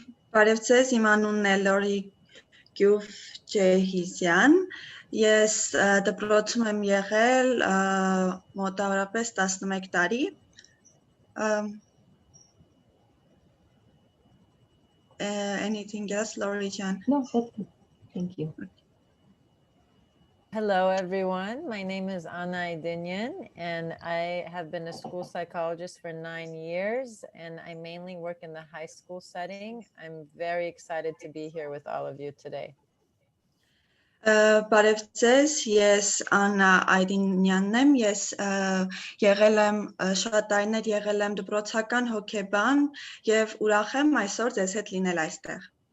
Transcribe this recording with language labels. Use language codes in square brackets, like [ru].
[hy] Բարևձեզ, իմ անունն է Լորի Գյուվջեհիզյան։ Ես դպրոցում եմ եղել մոտավորապես 11 տարի։ [en] Anything else, Lori Jan? No, that's good. Thank you. Hello, everyone. My name is Anna Idinyan, and I have been a school psychologist for 9 years, and I mainly work in the high school setting. I'm very excited to be here with all of you today. [hy] Բարևձեզ, ես Աննա Այդինյանն եմ, ես եղել եմ շատ տարիներ եղել եմ դպրոցական հոգեբան եւ ուրախ եմ այսօր ձեզ հետ լինել այստեղ։